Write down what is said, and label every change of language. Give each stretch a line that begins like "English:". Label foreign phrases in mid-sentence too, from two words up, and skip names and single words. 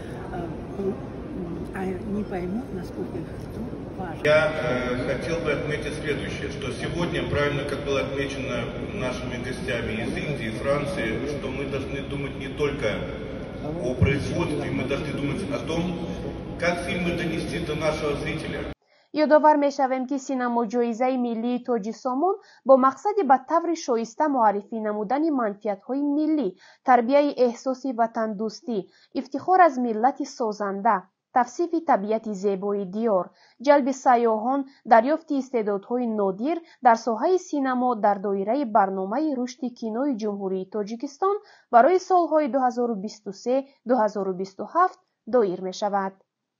Russian: Они поймут, насколько их труд важен. Я хотел бы отметить следующее, что сегодня, правильно, как было отмечено нашими гостями из Индии, Франции, что мы должны думать не только о производстве, мы должны думать о том, как фильмы донести до нашего зрителя.
Tajik: ёдовар мешавем ки синамоҷоизаи миллии тоҷи Сомон бо мақсади ба таври шоиста муаррифӣ намудани манфиатҳои миллӣ, тарбияи эҳсоси ватандӯстӣ, ифтихор аз миллати созанда, тавсифи табиати зебои диёр, ҷалби сайёҳон, дарёфти истеъдодҳои нодир дар соҳаи синамо дар доираи барномаи рушди кинои ҷумҳурии Тоҷикистон барои солҳои 2023-2027 доир мешавад.